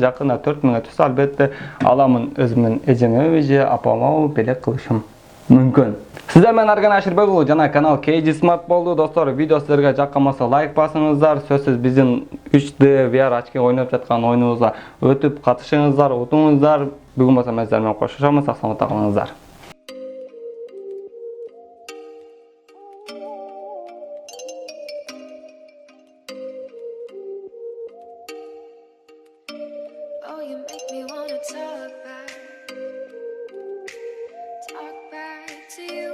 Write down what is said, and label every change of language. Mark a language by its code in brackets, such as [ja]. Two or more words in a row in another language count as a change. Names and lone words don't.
[ky] Жакында 4000га түшсө албетте аламын, өзүмдүн эжеме же апама белек кылышым мүмкүн. Сиздер менен Арган Аширбек уулу жана канал KG Smart болду достор. Видео сиздерге жакканбаса лайк басыңыздар. Сөзсүз биздин 3D VR очки ойноп жаткан оюнубузга өтүп катышыңыздар, утуңуздар. Бүгүн болсо мен сиздер менен коштошомун. Сак саламатта калыңыздар. [en] Oh, you make me wanna talk back to you.